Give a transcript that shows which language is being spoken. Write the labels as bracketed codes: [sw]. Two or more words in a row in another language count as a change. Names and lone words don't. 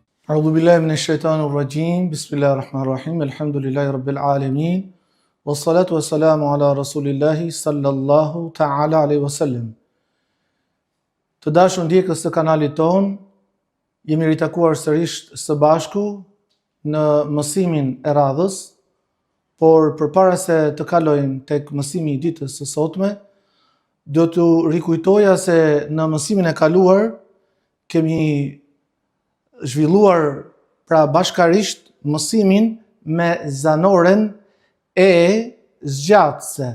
[ar] أعوذ بالله من الشيطان الرجيم. بسم الله الرحمن الرحيم. الحمد لله رب العالمين. والصلاة والسلام على رسول الله صلى الله تعالى عليه وسلم. [sq] Të dashur ndjekës të kanalit ton, jemi ritakuar sërish së bashku në mësimin e radhës, por përpara se të kalojmë tek mësimi i ditës së sotme, do t'ju rikujtoja se në mësimin e kaluar kemi zhvilluar pra bashkarisht mësimin me zanoren e zgjatëse.